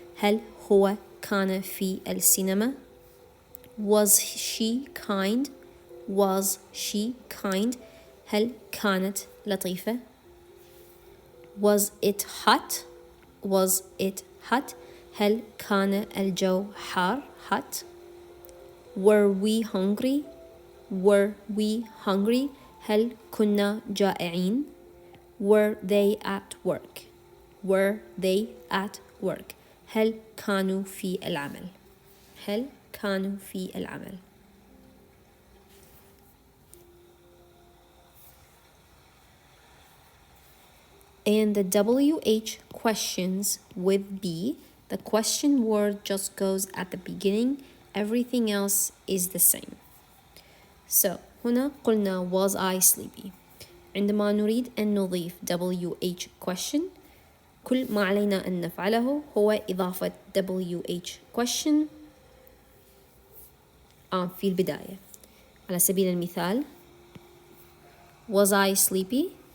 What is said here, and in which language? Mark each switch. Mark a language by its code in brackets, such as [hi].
[ar] هل هو كان في السينما؟ [en] Was she kind? Was she kind? [ar] هل كانت لطيفة؟ [en] Was it hot? Was it hot? [ar] هل كان الجو حار hot? [en] Were we hungry? Were we hungry? [ar] هل كنا جائعين؟ [en] Were they at work? Were they at work? [ar] هل كانوا في العمل؟ [en] هل كانوا في العمل؟ And the WH questions with be, the question word just goes at the beginning, everything else is the same. So [ar] هنا قلنا [en] was I sleepy. [ar] عندما نريد أن نضيف WH question كل ما علينا أن نفعله هو إضافة WH question في البداية. على سبيل المثال [en] was I sleepy?